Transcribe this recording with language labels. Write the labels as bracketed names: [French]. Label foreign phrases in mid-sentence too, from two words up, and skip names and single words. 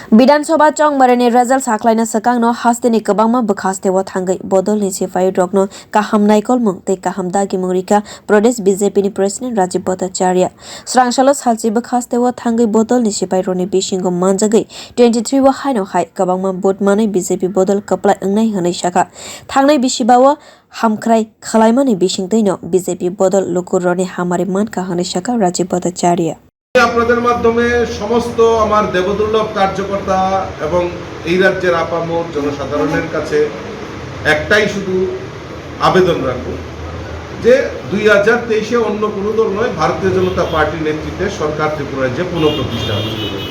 [Kok Borok] Bidhansabha chongmari result sakhwlaina swkang no haste ni kwbangma bwkhaste o thangwi bodol ni sipai rokno kaham naikolmung tei kaham dagimung rikha Pradesh BJP ni President Rajib Bhattacharya srangsalo salchi bwkhaste o thangwi bodol ni sipai roni bisingo manjagwi 23 o haino hai kwbangma vote manai BJP bodol kwplai wngnai hwnai sakha thangnai bisibao hamkhrai khalaimani bisingteino BJP bodol lukur roni hamari manka hwnai sakha Rajib Bhattacharya [Bangla] আপনাদের মাধ্যমে সমস্ত আমার দেবদুর্লভ কার্যকর্তা এবং এই রাজ্যের আপামর জনসাধারণের কাছে একটাই শুধু আবেদন রাখবো যে 2023-এ অন্য কোনো দল নয়, ভারতীয় জনতা পার্টির নেতৃত্বে সরকার ত্রিপুরা রাজ্যে পুনঃপ্রতিষ্ঠা হচ্ছে।